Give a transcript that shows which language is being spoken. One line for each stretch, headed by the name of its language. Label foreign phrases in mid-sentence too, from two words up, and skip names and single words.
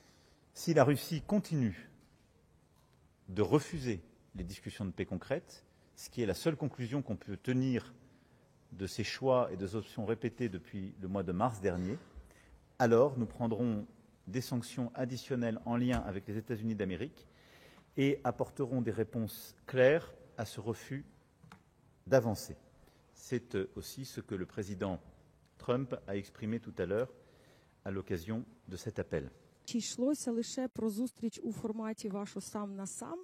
French: Si la Russie continue de refuser les discussions de paix concrètes, ce qui est la seule conclusion qu'on peut tenir de ces choix et des options répétées depuis le mois de mars dernier, alors nous prendrons des sanctions additionnelles en lien avec les États-Unis d'Amérique et apporterons des réponses claires à ce refus d'avancer. C'est aussi ce que le président Trump a exprimé tout à l'heure à l'occasion de cet appel.
Ukrainian: Чи йшлося лише про зустріч у форматі вашу сам на сам?